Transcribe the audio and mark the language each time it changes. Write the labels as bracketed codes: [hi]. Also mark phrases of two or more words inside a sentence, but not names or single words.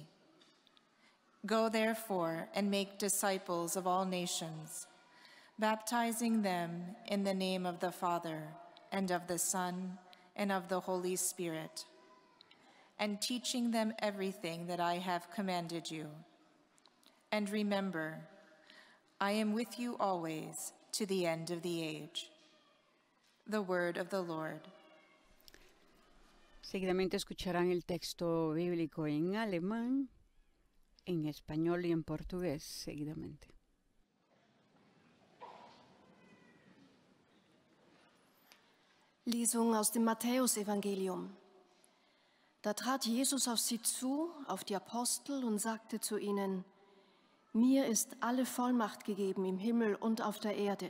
[en] Go therefore and make disciples of all nations, baptizing them in the name of the Father and of the Son and of the Holy Spirit, and teaching them everything that I have commanded you. And remember, I am with you always to the end of the age." The word of the Lord. [es] Seguidamente escucharán el texto bíblico en alemán, en español y en portugués, seguidamente. [de] Lesung aus dem Matthäusevangelium. Da trat Jesus auf sie zu, auf die Apostel, und sagte zu ihnen: Mir ist alle Vollmacht gegeben im Himmel und auf der Erde.